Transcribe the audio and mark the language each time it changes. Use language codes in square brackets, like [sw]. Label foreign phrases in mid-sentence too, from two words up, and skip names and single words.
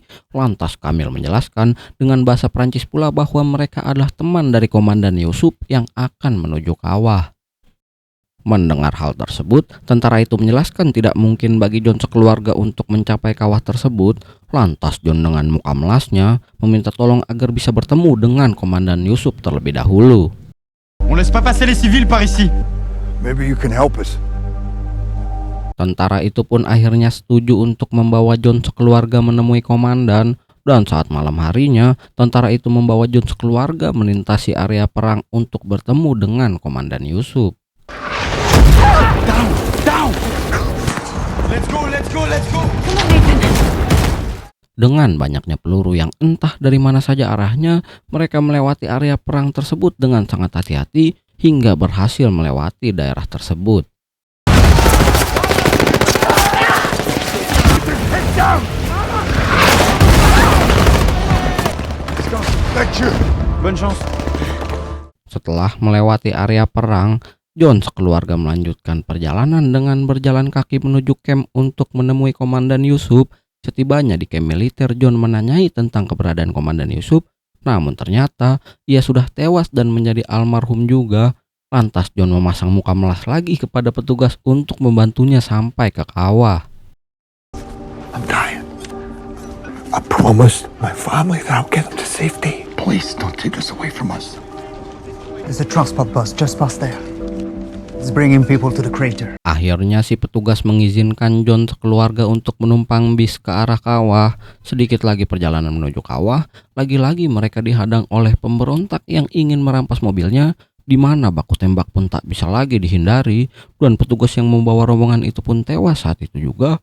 [id] Lantas Kamil menjelaskan dengan bahasa Prancis pula bahwa mereka adalah teman dari Komandan Yusuf yang akan menuju kawah. Mendengar hal tersebut, tentara itu menjelaskan tidak mungkin bagi John sekeluarga untuk mencapai kawah tersebut. Lantas John dengan muka melasnya meminta tolong agar bisa bertemu dengan Komandan Yusuf terlebih dahulu. [fr] On laisse pas passer les civils par ici. [en] Maybe you can help us. [id] Tentara itu pun akhirnya setuju untuk membawa John sekeluarga menemui komandan. Dan saat malam harinya, tentara itu membawa John sekeluarga melintasi area perang untuk bertemu dengan Komandan Yusuf. [en] Down! Let's go! [id] Dengan banyaknya peluru yang entah dari mana saja arahnya, mereka melewati area perang tersebut dengan sangat hati-hati hingga berhasil melewati daerah tersebut. [fr] Bonne chance. [id] Setelah melewati area perang, John sekeluarga melanjutkan perjalanan dengan berjalan kaki menuju camp untuk menemui Komandan Yusuf. Setibanya di camp militer, John menanyai tentang keberadaan Komandan Yusuf, namun ternyata ia sudah tewas dan menjadi almarhum juga. Lantas John memasang muka melas lagi kepada petugas untuk membantunya sampai ke kawah. [en] I'm dying. I promised my family that I'll get them to safety. Please don't take us away from us. There's a transport bus just past there. It's bringing people to the crater. [id] Akhirnya si petugas mengizinkan John sekeluarga untuk menumpang bis ke arah kawah. Sedikit lagi perjalanan menuju kawah, lagi-lagi mereka dihadang oleh pemberontak yang ingin merampas mobilnya, di mana baku tembak pun tak bisa lagi dihindari, dan petugas yang membawa rombongan itu pun tewas saat itu juga.